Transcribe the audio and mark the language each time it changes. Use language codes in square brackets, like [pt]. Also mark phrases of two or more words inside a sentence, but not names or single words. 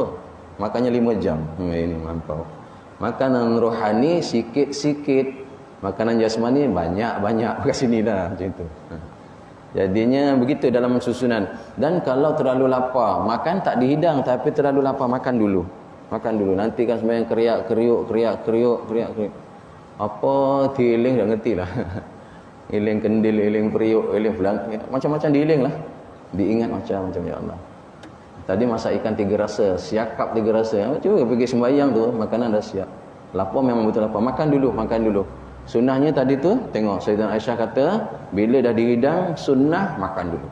[ms] Makannya 5 jam. Ini mampau. Makanan rohani sikit-sikit. Makanan jasmani banyak-banyak kat sini dah macam tu. Jadinya begitu dalam susunan. Dan kalau terlalu lapar, makan tak dihidang, tapi terlalu lapar makan dulu. Nanti kan sembahyang kriak-kriuk. Apa diiling dah ngerti lah. Iling kendil, iling periuk, iling belang, macam-macam diiling lah. Diingat macam-macam [ar] ya Allah. [ms] Tadi masak ikan 3 rasa, siakap 3 rasa. Cuba pergi sembahyang tu, makanan dah siap. Lapar memang betul lapar. Makan dulu. Sunnahnya tadi tu, tengok Sayyidah Aisyah kata, bila dah dihidang, sunnah makan dulu.